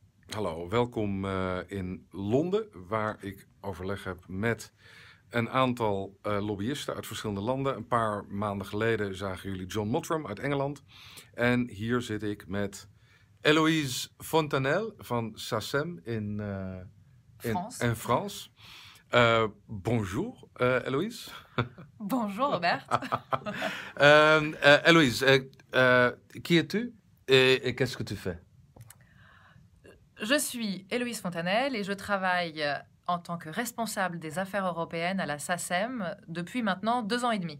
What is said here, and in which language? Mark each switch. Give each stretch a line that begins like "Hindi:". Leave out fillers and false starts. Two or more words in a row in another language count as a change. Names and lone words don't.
Dutch: Hallo, welkom in Londen, waar ik overleg heb met een aantal lobbyisten uit verschillende landen. Een paar maanden geleden zagen jullie John Mottram uit Engeland. En hier zit ik met Héloïse Fontanelle van SACEM in France.
French: Bonjour, Héloïse. Bonjour, Robert. Héloïse, qui es-tu et qu'est-ce que tu fais? Je suis Héloïse Fontanelle et je travaille en tant que responsable des affaires européennes à la SACEM depuis maintenant 2 ans et demi.